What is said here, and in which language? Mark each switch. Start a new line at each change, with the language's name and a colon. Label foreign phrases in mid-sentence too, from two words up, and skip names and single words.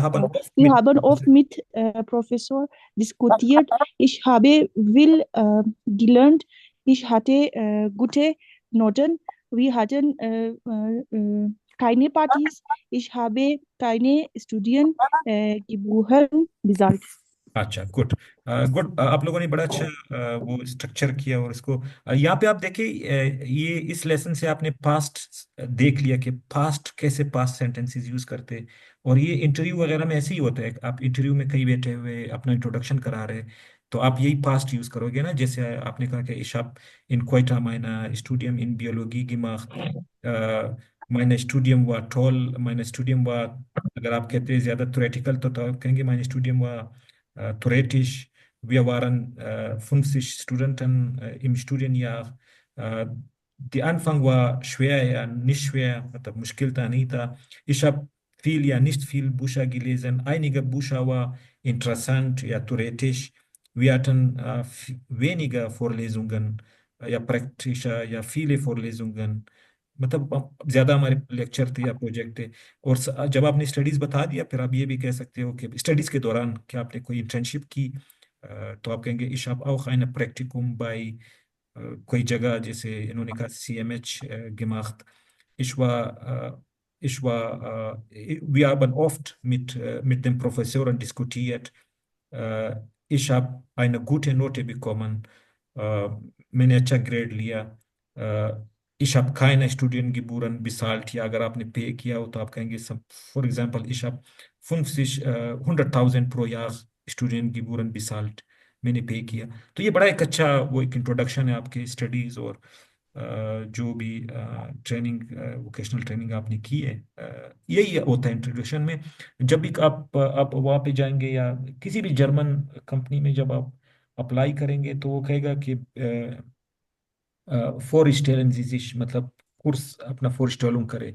German: haben oft mit Professor diskutiert. Ich habe viel gelernt. Ich hatte gute Noten. Wir hatten keine Partys. Ich habe keine Studien gebuchen bezahlt.
Hindi: अच्छा,
English: good good.
Hindi: आप लोगों ने बड़ा अच्छा वो स्ट्रक्चर किया। और इसको यहाँ पे आप देखिए, ये इस लेसन से आपने पास्ट देख लिया कि पास्ट कैसे
English: past sentences
Hindi: यूज करते। और ये इंटरव्यू वगैरह में ऐसे ही होता है। आप इंटरव्यू में कहीं बैठे हुए अपना इंट्रोडक्शन करा रहे, तो आप यही पास्ट यूज करोगे ना। जैसे आपने कहा कि
German: ich habe in Koita mein Studium in Biologie gemacht, mein Studium war toll, mein Studium war,
Hindi: अगर आप कहते हैं ज्यादा थ्योरेटिकल तो आप कहेंगे
German: mein Studium war theoretisch. Wir waren 50 Studenten im Studienjahr. Äh, Die Anfang war schwer, ja, nicht schwer,
Hindi: मतलब मुश्किल था नहीं था।
German: Ich habe viel, ja, nicht viel Bücher gelesen. Einige Bücher war interessant, ja, theoretisch. Wir hatten weniger Vorlesungen, ja, praktischer, ja, viele Vorlesungen।
Hindi: मतलब ज्यादा हमारे लेक्चर थे या प्रोजेक्ट थे। और जब आपने स्टडीज बता दिया, फिर आप ये भी कह सकते हो कि स्टडीज के दौरान क्या आपने कोई इंटर्नशिप की। तो आप कहेंगे
German: ich habe auch ein Praktikum bei
Hindi: कोई जगह, जैसे इन्होंने कहा CMH gemacht।
German: Ich war wir haben oft mit den Professoren diskutiert। Ich habe eine gute Note bekommen।
Hindi: मैंने अच्छा ग्रेड लिया।
German: ich habe keine Studiengebühren bezahlt।
Hindi: या अगर आपने पे किया हो तो आप कहेंगे सब,
English: for example
German: ich habe 100.000 pro Jahr Studiengebühren bezahlt।
Hindi: मैंने पे किया। तो ये बड़ा एक अच्छा वो एक इंट्रोडक्शन है आपके स्टडीज और जो भी ट्रेनिंग,
English: vocational training
Hindi: आपने की है। यही होता है इंट्रोडक्शन में। जब भी आप वहाँ पे जाएंगे या किसी भी
English: German company
Hindi: में जब आप अप्लाई करेंगे, तो वो कहेगा कि फोर स्टेलन, मतलब कोर्स अपना फोर स्टेलुम करे।